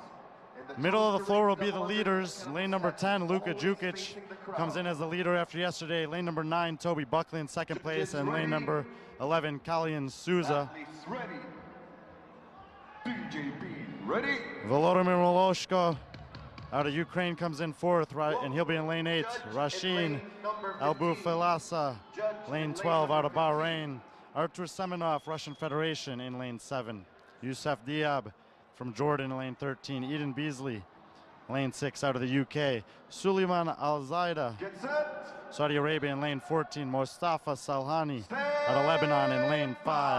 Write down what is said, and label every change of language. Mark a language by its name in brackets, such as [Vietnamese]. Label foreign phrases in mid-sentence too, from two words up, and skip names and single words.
[English] Middle of the floor will be the leaders. Lane number 10, Luka Jukic, comes in as the leader after yesterday. Lane number 9, Toby Buckley in second place, and lane number 11, Kalian Souza. Athletes ready. DJB ready. Volodymyr Moloshko out of Ukraine comes in fourth, right, and he'll be in lane 8. Rasheen Albufelasa, lane 12 out of Bahrain. Artur Semenov, Russian Federation, in lane 7. Youssef Diab from Jordan, lane 13. Eden Beasley, lane 6 out of the UK. Suleiman Al-Zaida, Get set. Saudi Arabia, in lane 14. Mostafa Salhani out of Lebanon in lane 5.